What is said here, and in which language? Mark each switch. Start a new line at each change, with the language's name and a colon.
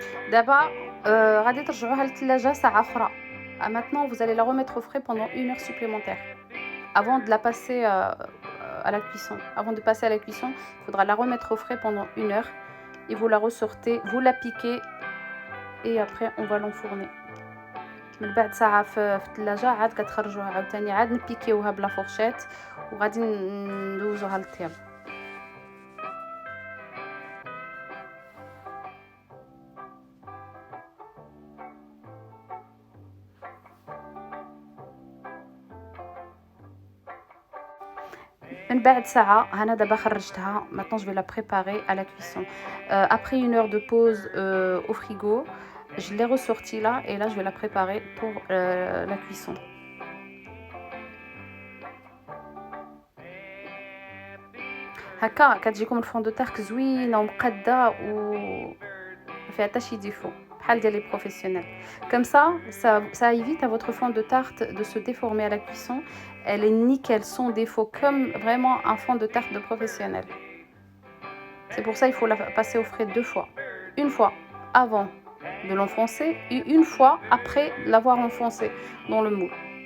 Arabic: دابا غادي ترجعوها للثلاجه ساعه اخرى.
French: Maintenant vous allez la remettre au frais pendant 1 heure supplémentaire avant de la passer à la cuisson. Avant de passer à la cuisson, il faudra la remettre au frais pendant 1 heure et vous la ressortez, vous la piquez et après on va l'enfourner.
Arabic: من بعد ساعه في الثلاجه عاد كتخرجوها عاوتاني عاد نبيكيوها بلا فورشيت وغادي ندوزوها للطياب. من بعد ساعة هنا دابا خرجتها.
French: Maintenant je vais la préparer à la cuisson. Après une heure de pause au frigo, je l'ai ressortie là et là je vais la préparer pour la cuisson.
Arabic: هكا كتجيكم الفون دو تارك زوينه ومقاده و ما فيها حتى شي ديفو بحال ديال لي بروفيسيونيل.
French: Comme ça évite à votre fond de tarte de se déformer à la cuisson. Elle est nickel, sans défaut, comme vraiment un fond de tarte de professionnel. C'est pour ça il faut la passer au frais 2 fois. Une fois avant de l'enfoncer et une fois après l'avoir enfoncé dans le moule.